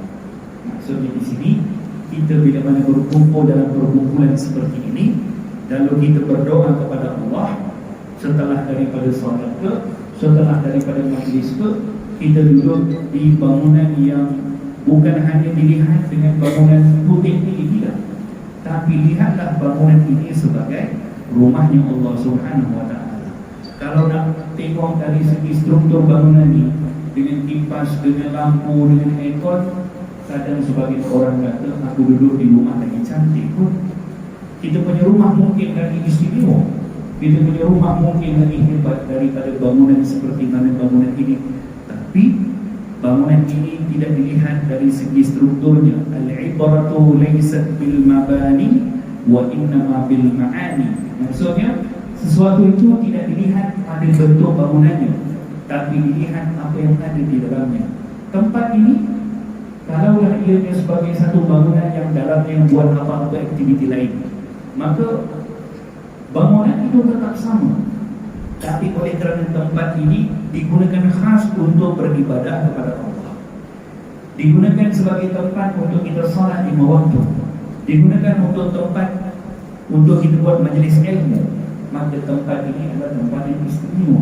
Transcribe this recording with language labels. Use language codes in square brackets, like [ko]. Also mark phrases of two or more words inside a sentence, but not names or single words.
[ms] Maksudnya di sini, kita bila mana berkumpul dalam perkumpulan seperti ini, lalu kita berdoa kepada Allah, setelah daripada solat ke, setelah daripada majlis ke, kita duduk di bangunan yang bukan hanya dilihat dengan bangunan putih ini, tidak, tapi lihatlah bangunan ini sebagai rumahnya Allah [ar] سبحانه وتعالى. [ms] Kalau nak tengok dari segi struktur bangunan ini, dengan kipas, dengan lampu, dengan aircon, kadang sebagian orang kata, aku duduk di rumah lagi cantik pun. Kita punya rumah mungkin lagi istimewa, kita punya rumah mungkin lagi hebat daripada bangunan seperti mana bangunan ini. Tapi bangunan ini tidak dilihat dari segi strukturnya. [ar] العبرة ليست بالمباني وإنما بالمعاني. [ms] Maksudnya sesuatu itu tidak dilihat pada bentuk bangunannya, tapi dilihat apa yang ada di dalamnya. Tempat ini, kalaulah ianya sebagai satu bangunan yang dalamnya buat apa-apa aktiviti lain, maka bangunan itu tetap sama. Tapi oleh kerana tempat ini digunakan khas untuk beribadah kepada Allah, digunakan sebagai tempat untuk kita salat 5 waktu, digunakan untuk tempat untuk kita buat majlis ilmu, maka tempat ini adalah tempat yang istimewa.